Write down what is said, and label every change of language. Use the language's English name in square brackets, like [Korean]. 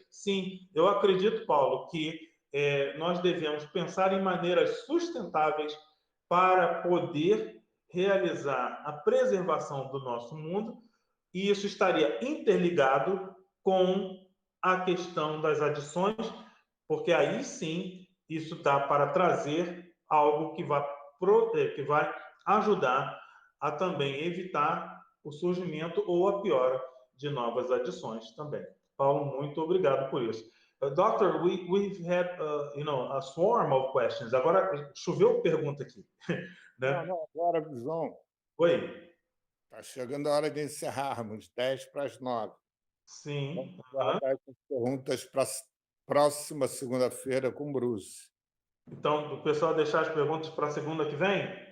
[Portuguese] Sim, eu acredito, Paulo, que nós devemos pensar em maneiras sustentáveis para poder realizar a preservação do nosso mundo, e isso estaria interligado com a questão das adições, porque aí sim isso dá para trazer algo que vai ajudar a também evitar o surgimento ou a piora de novas adições também. Paulo, muito obrigado por isso. [English] Doctor, we've had a swarm of questions. [Portuguese] Agora choveu pergunta aqui, né? Não, agora, João. Oi. Está chegando a hora de encerrarmos, 10:50. Sim. Vamos guardar essas perguntas para a próxima segunda-feira com o Bruce. Então, o pessoal deixar as perguntas para a segunda que vem?